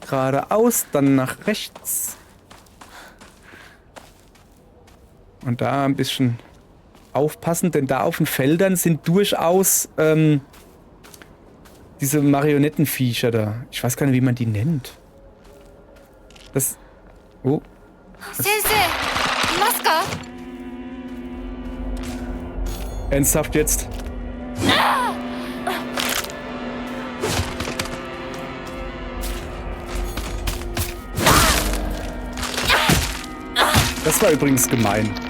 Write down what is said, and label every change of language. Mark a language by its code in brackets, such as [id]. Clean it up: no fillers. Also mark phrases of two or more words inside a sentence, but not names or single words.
[de] geradeaus, dann nach rechts. Und da ein bisschen aufpassen, denn da auf den Feldern sind durchaus diese Marionettenviecher da. Ich weiß gar nicht, wie man die nennt. Das... Oh. [ja] 先生、いますか? [de] Ernsthaft jetzt? Das war übrigens gemein.